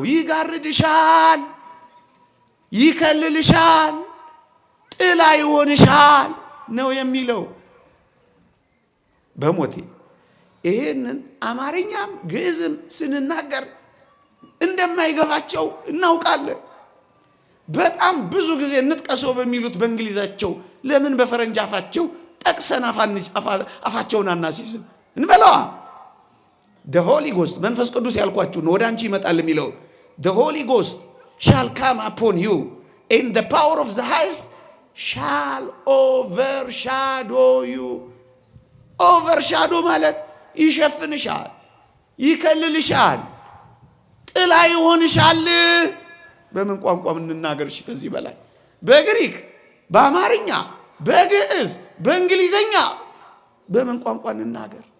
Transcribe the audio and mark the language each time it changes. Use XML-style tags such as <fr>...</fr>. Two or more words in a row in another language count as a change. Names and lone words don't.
<am>ይጋርድሻል፣ ይከልልሻል፣ ጥላ ይሆንሻል ነው የሚለው። በሞቴ ይሄንን አማርኛም ግዕዝም ስንናገር እንደማይገባቸው እናውቃለን። በጣም ብዙ ጊዜ እንጥቀሰው በሚሉት በእንግሊዛቸው ለምን በፈረንጅ አፋቸው ጠቅሰን አፋቸውን አናሲዝም እንበለዋ።</am> <en>the holy ghost</en> <am>መንፈስ ቅዱስ ያልኳችሁ ነው ወደ አንቺ ይመጣል የሚለው</am> <en>the holy ghost shall come upon you and the power of the highest shall overshadow you።</en> <am>overshadow ማለት ይሸፍንሻል፣ ይከልልሻል፣ ጥላ ይሆንሻል። በምን ቋንቋ እንናገር? እሺ ከዚህ በላይ በግሪክ፣ በአማርኛ፣ በግዕዝ፣ በእንግሊዘኛ በምን ቋንቋ እንናገር?</am>